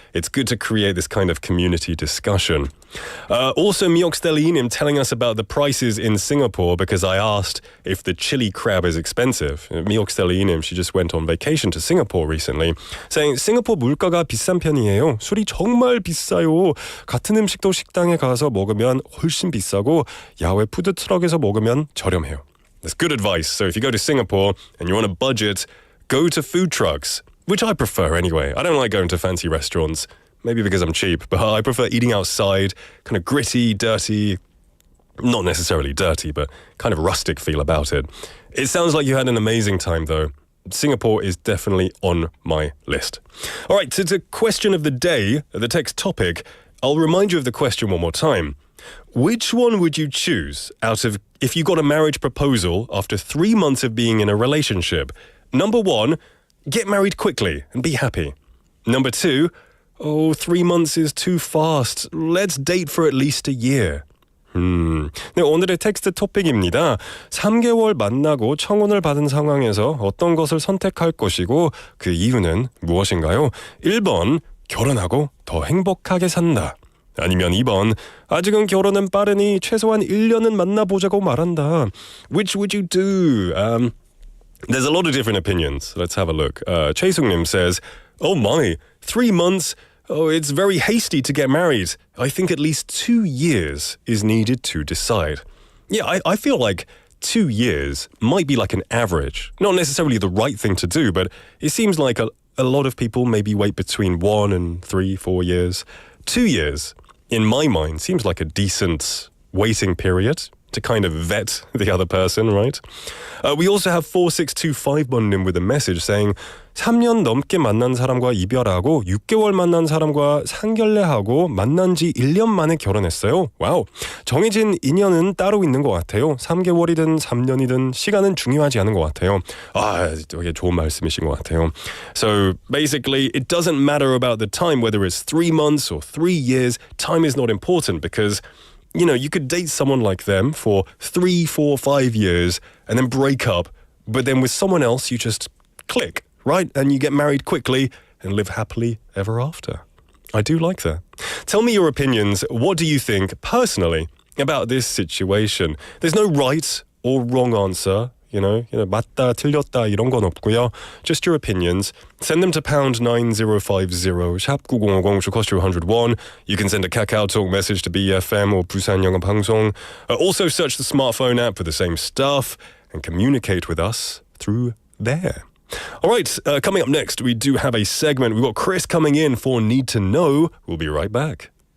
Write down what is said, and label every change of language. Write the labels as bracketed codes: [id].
[en] It's good to create this kind of community discussion. Also, 미역스텔리님 telling us about the prices in Singapore because I asked if the chili crab is expensive. 미역스텔리님, she just went on vacation to Singapore recently, saying [ko] 싱가포르 물가가 비싼 편이에요. 술이 정말 비싸요. 같은 음식도 식당에 가서 먹으면 훨씬 비싸고 야외 푸드트럭에서 먹으면 저렴해요. [en] That's good advice. So if you go to Singapore and you're on a budget, go to food trucks, which I prefer anyway. I don't like going to fancy restaurants. Maybe because I'm cheap, but I prefer eating outside, kind of gritty, dirty, not necessarily dirty, but kind of rustic feel about it. It sounds like you had an amazing time, though. Singapore is definitely on my list. All right, so it's a question of the day, the text topic. I'll remind you of the question one more time. Which one would you choose out of if you got a marriage proposal after 3 months of being in a relationship? Number 1, get married quickly and be happy. Number 2, 3 months is too fast. Let's date for at least a year. [ko] 네, 오늘의 텍스트 토픽입니다. 3개월 만나고 청혼을 받은 상황에서 어떤 것을 선택할 것이고 그 이유는 무엇인가요? 1번, 결혼하고 더 행복하게 산다. 아니면 2번, 아직은 결혼은 빠르니 최소한 1년은 만나보자고 말한다. [en] Which would you do? There's a lot of different opinions. Let's have a look. 최승님 says, oh my, 3 months? Oh, it's very hasty to get married. I think at least 2 years is needed to decide. Yeah, I feel like 2 years might be like an average. Not necessarily the right thing to do, but it seems like a lot of people maybe wait between 1 and 3, 4 years. 2 years, in my mind, seems like a decent waiting period to kind of vet the other person, right? We also have 4625번님 with a message saying [ko] 3년 넘게 만난 사람과 이별하고 6개월 만난 사람과 상견례하고 만난 지 1년 만에 결혼했어요. 와우. 정해진 인연은 따로 있는 것 같아요. 3개월이든 3년이든 시간은 중요하지 않은 것 같아요. 되게 좋은 말씀이신 것 같아요. [en] So basically, it doesn't matter about the time, whether it's 3 months or 3 years. Time is not important because you could date someone like them for 3, 4, 5 years and then break up, but then with someone else you just click, right? And you get married quickly and live happily ever after. I do like that. Tell me your opinions. What do you think personally about this situation? There's no right or wrong answer. [ko] 맞다, 틀렸다 이런 건 없고요. [en] Just your opinions. Send them to pound 9050, 샵 9050, should cost you 101. You can send a KakaoTalk message to BFM or 부산영어방송. Also search the smartphone app for the same stuff and communicate with us through there. All right, coming up next, we do have a segment. We've got Chris coming in for Need to Know. We'll be right back.